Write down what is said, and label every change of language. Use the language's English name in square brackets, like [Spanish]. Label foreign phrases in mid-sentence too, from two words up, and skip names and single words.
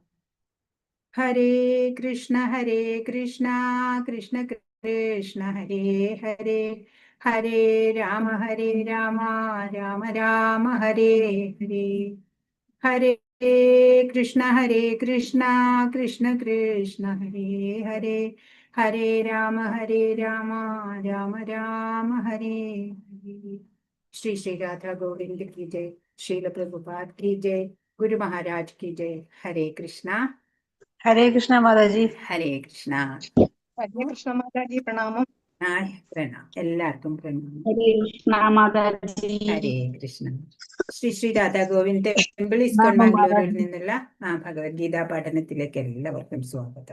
[Sanskrit] ഹരേ കൃഷ്ണ കൃഷ്ണ കൃഷ്ണ ഹരേ ഹരേ, ഹരേ രാമ രാമ രാമ ഹരേ ഹരേ. ഹരേ കൃഷ്ണ കൃഷ്ണ കൃഷ്ണ ഹരേ ഹരേ, ഹരേ രാമ രാമ രാമ ഹരേ ഹരേ. [Hindi] ശ്രീ ശ്രീ രാധാ ഗോവിന്ദ് की जय, श्रील प्रभुपाद की जय, गुरु महाराज की जय. हरे कृष्णा. [Malayalam] ഹരേ കൃഷ്ണ മാതാജി. ഹരേ കൃഷ്ണ. ഹരേ കൃഷ്ണ മാതാജി പ്രണാമം. പ്രണാം, എല്ലാവർക്കും പ്രണാമം. ഹരേ കൃഷ്ണ മാതാജി. ഹരേ കൃഷ്ണ. ശ്രീ ശ്രീ രാധാ ഗോവിന്ദ് ടെമ്പിൾ ഇസ്കോൺ ബാംഗ്ലൂരിൽ നിന്നുള്ള ഭഗവത്ഗീത പഠനത്തിലേക്ക് എല്ലാവർക്കും സ്വാഗതം.